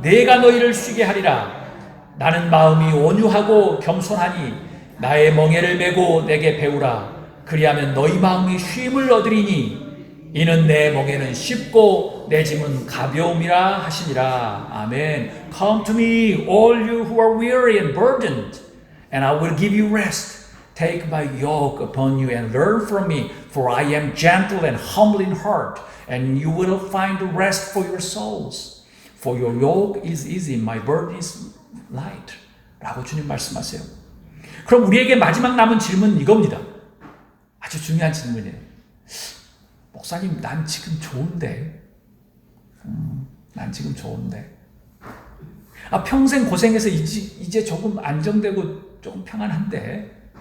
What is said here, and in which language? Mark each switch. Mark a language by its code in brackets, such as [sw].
[ko] 내가 너희를 쉬게 하리라. 나는 마음이 온유하고 겸손하니 나의 멍에를 메고 내게 배우라. 그리하면 너희 마음이 쉼을 얻으리니 이는 내 멍에는 쉽고 내 짐은 가벼움이라 하시니라. 아멘. [en] Come to me, all you who are weary and burdened, and I will give you rest. Take my yoke upon you and learn from me, for I am gentle and humble in heart, and you will find rest for your souls. For your yoke is easy, my burden is light. [ko] 라고 주님 말씀하세요. 그럼 우리에게 마지막 남은 질문은 이겁니다. 아주 중요한 질문이에요. 목사님, 난 지금 좋은데. 난 지금 좋은데. 평생 고생해서 이제 조금 안정되고 조금 평안한데.